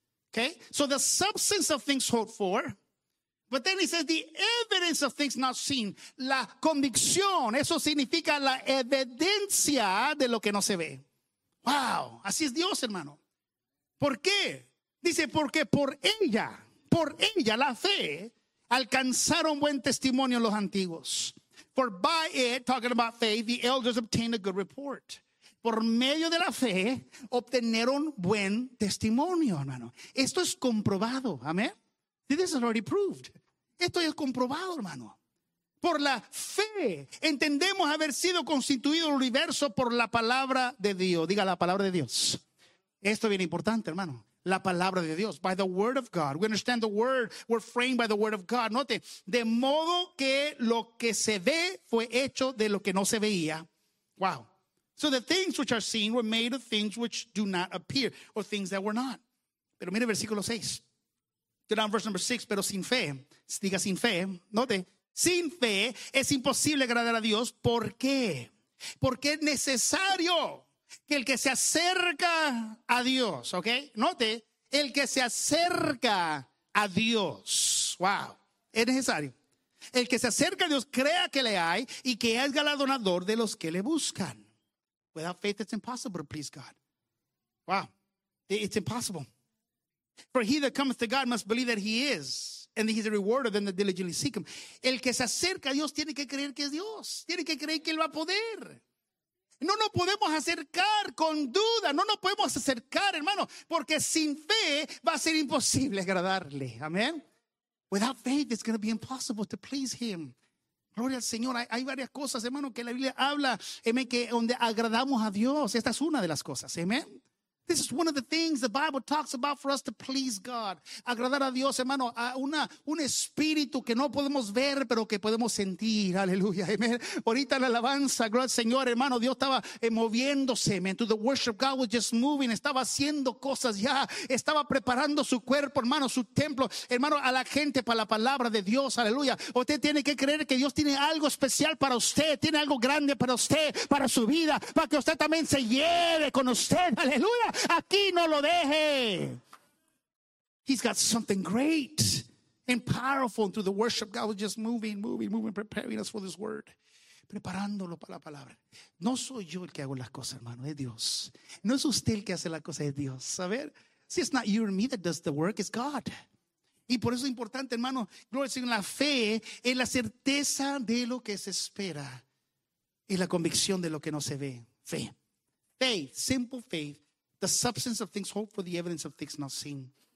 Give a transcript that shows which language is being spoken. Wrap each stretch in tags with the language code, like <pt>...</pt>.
<en>Okay, so the substance of things hoped for, but then he says the evidence of things not seen,</en> <es>la convicción, eso significa la evidencia de lo que no se ve. Wow, así es Dios, hermano. ¿Por qué? Dice, porque por ella, la fe, alcanzaron buen testimonio los antiguos.</es> <en>For by it, talking about faith, the elders obtained a good report.</en> <es>Por medio de la fe, obtuvieron buen testimonio, hermano. Esto es comprobado, amén.</es> <en>This is already proved.</en> <es>Esto es comprobado, hermano. Por la fe, entendemos haber sido constituido el universo por la palabra de Dios. Diga la palabra de Dios. Esto es bien importante, hermano. La palabra de Dios.</es> <en>By the word of God. We understand the word. We're framed by the word of God.</en> <es>Note, de modo que lo que se ve fue hecho de lo que no se veía. Wow.</es> <en>So the things which are seen were made of things which do not appear, or things that were not.</en> <es>Pero mire versículo 6.</es> <en>Get on verse number 6.</en> <es>Pero sin fe. Diga sin fe. Note. Sin fe es imposible agradar a Dios. ¿Por qué? Porque es necesario que el que se acerca a Dios, ¿ok? Note, el que se acerca a Dios, wow, es necesario. El que se acerca a Dios crea que le hay y que es galardonador de los que le buscan.</es> <en>Without faith it's impossible to please God. Wow, it's impossible. For he that cometh to God must believe that he is. And he's a rewarder than the diligently seek him.</en> <es>El que se acerca a Dios tiene que creer que es Dios. Tiene que creer que él va a poder. No nos podemos acercar con duda. No nos podemos acercar, hermano. Porque sin fe va a ser imposible agradarle. Amén.</es> <en>Without faith it's going to be impossible to please him.</en> <es>Gloria al Señor. Hay varias cosas, hermano, que la Biblia habla. Amén. Que donde agradamos a Dios. Esta es una de las cosas. Amén.</es> <en>This is one of the things the Bible talks about for us to please God.</en> <es>Agradar a Dios, hermano, a un espíritu que no podemos ver, pero que podemos sentir. Aleluya. Amen. Ahorita la alabanza, gloria al Señor, hermano, Dios estaba moviéndose. Amen.</es> <en>To the worship, God was just moving.</en> <es>Estaba haciendo cosas ya. Estaba preparando su cuerpo, hermano, su templo, hermano, a la gente para la palabra de Dios. Aleluya. Usted tiene que creer que Dios tiene algo especial para usted. Tiene algo grande para usted, para su vida, para que usted también se lleve con usted. Aleluya. Aquí no lo deje.</es> <en>He's got something great and powerful through the worship. God was just moving, moving, moving, preparing us for this word.</en> <es>Preparándolo para la palabra. No soy yo el que hago las cosas, hermano, es Dios. No es usted el que hace las cosas, es Dios.</es> <en>A ver, si it's not you or me that does the work, it's God.</en> <es>Y por eso es importante, hermano, gloria al Señor, la fe es la certeza de lo que se espera y la convicción de lo que no se ve.</es> <en>Fe. Faith, simple faith. The substance of things hoped for, the evidence of things not seen.</en>